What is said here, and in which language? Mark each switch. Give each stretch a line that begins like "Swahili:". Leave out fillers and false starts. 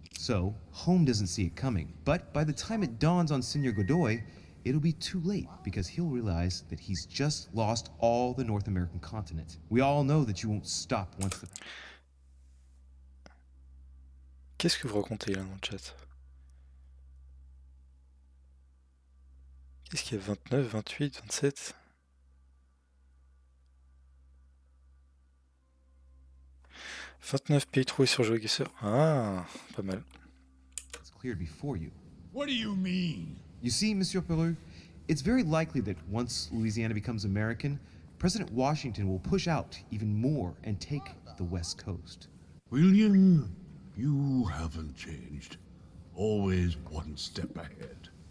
English: So, home doesn't see it coming. But by the time it dawns on Senor Godoy, it'll be too late because he'll realize that he's just lost all the North American continent. We all know that you won't stop once the...
French: Qu'est-ce que vous racontez là dans le chat? Qu'est-ce qu'il y a? 29, 28, 27? « 29 pays trouvés sur GeoGuessr. » Ah, pas mal.
English: It's cleared before you. What do you mean? You see, Monsieur Peru, it's very likely that once Louisiana becomes American, President Washington will push out even more and take the West Coast. William, you haven't changed. Always one step ahead.